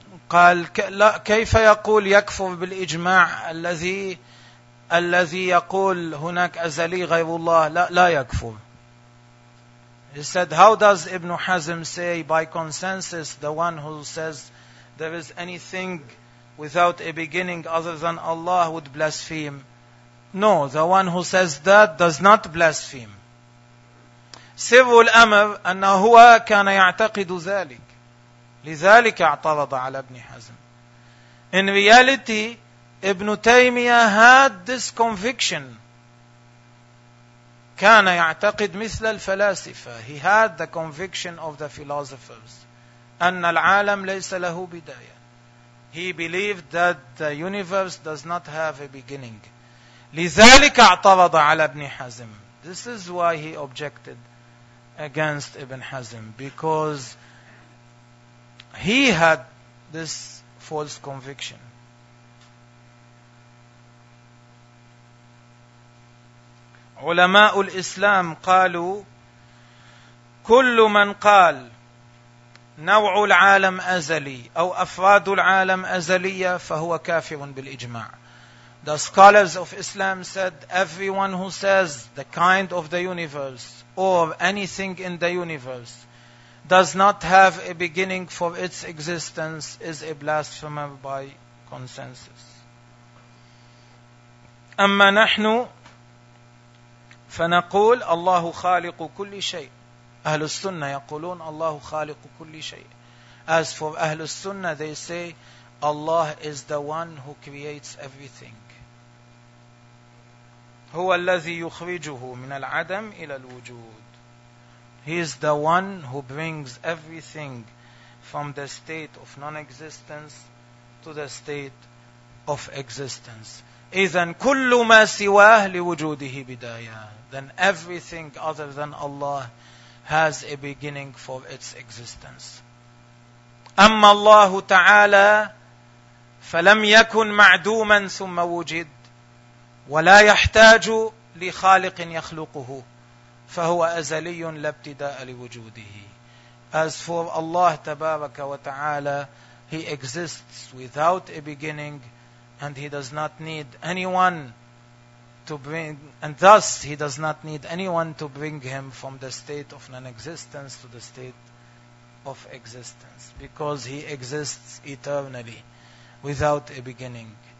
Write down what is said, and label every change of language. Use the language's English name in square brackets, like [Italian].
[Arabic] قال لا, كيف يقول يكفر بالإجماع الذي يقول هناك أزلي غير الله؟ لا يكفر. [English] He said, how does ابن حزم say by consensus the one who says there is anything without a beginning other than Allah would blaspheme? No, the one who says that does not blaspheme. [Arabic] سر الأمر أنه كان يعتقد ذلك لذلك اعترض على ابن حزم. [English] In reality, ابن تيمية had this conviction. [Arabic] كان يعتقد مثل الفلاسفة. [English] He had the conviction of the philosophers. [Arabic] أن العالم ليس له بداية. [English] He believed that the universe does not have a beginning. [Arabic] لذلك اعترض على ابن حزم. [English] This is why he objected against Ibn Hazm. Because he had this false conviction. [Arabic] علماء الإسلام قالوا كل من قال نوع العالم أزلي أو أفراد العالم أزلية فهو كافر بالإجماع. [English] The scholars of Islam said, everyone who says the kind of the universe or anything in the universe does not have a beginning for its existence is a blasphemer by consensus. [Arabic] أما نحن فنقول الله خالق كل شيء. أهل السنة يقولون الله خالق كل شيء. [English] As for أهل السنة, they say Allah is the one who creates everything. [Arabic] هو الذي يخرجه من العدم إلى الوجود. [English] He is the one who brings everything from the state of non-existence to the state of existence. [Arabic] إذن كل ما سواه لوجوده بداية. [English] Then everything other than Allah has a beginning for its existence. [Arabic] أما الله تعالى فلم يكن معدوما ثم وجد ولا يحتاج لخالق يخلقه فهو أزلي لا ابتداء لوجوده. [English] As for Allah تبارك وتعالى, He exists without a beginning, and He does not need anyone to bring, and thus He does not need anyone to bring Him from the state of non-existence to the state of existence, because He exists eternally without a beginning.